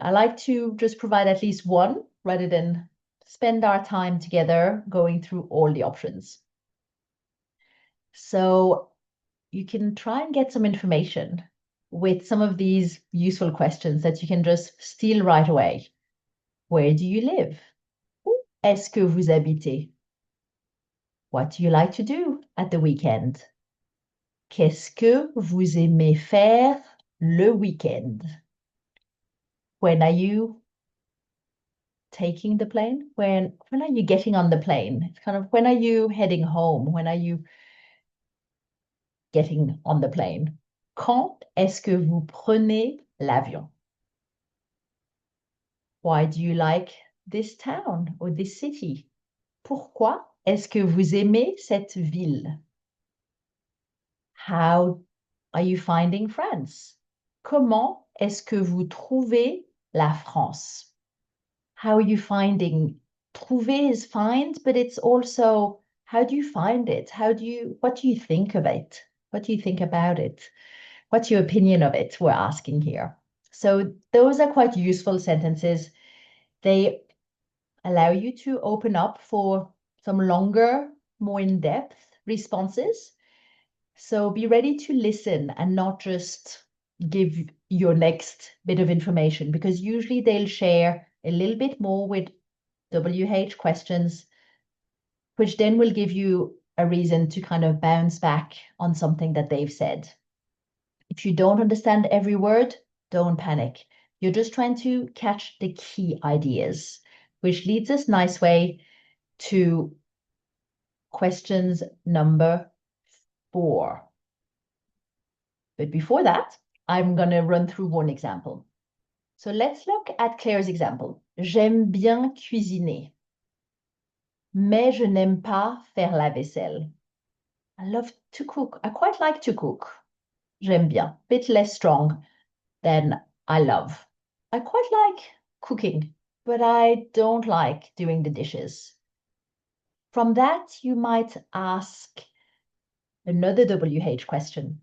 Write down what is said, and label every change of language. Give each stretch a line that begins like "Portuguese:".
English: I like to just provide at least one rather than spend our time together going through all the options. So you can try and get some information with some of these useful questions that you can just steal right away. Where do you live?
French: Où est-ce que vous habitez?
English: What do you like to do at the weekend?
French: Qu'est-ce que vous aimez faire le week-end?
English: When are you taking the plane? When are you getting on the plane? It's kind of when are you heading home? When are you getting on the plane?
French: Quand est-ce que vous prenez l'avion?
English: Why do you like this town or this city?
French: Pourquoi est-ce que vous aimez cette ville?
English: How are you finding France?
French: Comment est-ce que vous trouvez la France?
English: How are you finding? Trouver is find, but it's also how do you find it? What do you think of it? What do you think about it? What's your opinion of it? We're asking here. So those are quite useful sentences. They allow you to open up for some longer, more in-depth responses. So be ready to listen and not just give your next bit of information, because usually they'll share a little bit more with WH questions, which then will give you a reason to kind of bounce back on something that they've said. If you don't understand every word, don't panic. You're just trying to catch the key ideas, which leads us nice way to questions number 4. But before that, I'm going to run through one example. So let's look at Claire's example.
French: J'aime bien cuisiner, mais je n'aime pas faire la vaisselle.
English: I love to cook. I quite like to cook.
French: J'aime bien.
English: Bit less strong than I love. I quite like cooking, but I don't like doing the dishes. From that, you might ask another WH question.